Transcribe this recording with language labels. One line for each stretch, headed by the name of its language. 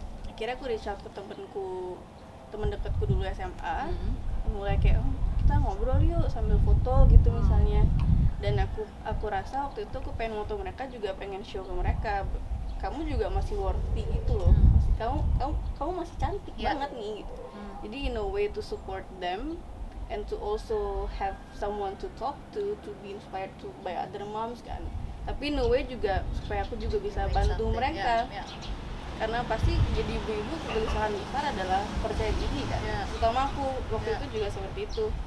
Indonesian: Akhirnya aku
English: reach out
Indonesian: ke temen dekatku dulu SMA, mulai kayak kita ngobrol yuk sambil foto gitu misalnya. Dan aku rasa waktu itu aku pengen foto mereka, juga pengen show ke mereka, kamu juga masih worthy gitu loh, kamu masih cantik banget nih gitu.
English: Jadi in a way to support them and to also have someone to talk to be inspired by other moms kan.
Indonesian: Tapi
English: in a way
Indonesian: juga supaya aku juga bisa bantu mereka. Karena pasti jadi ibu-ibu kegelisahan besar adalah percaya diri kan. Terutama aku waktu itu juga seperti itu.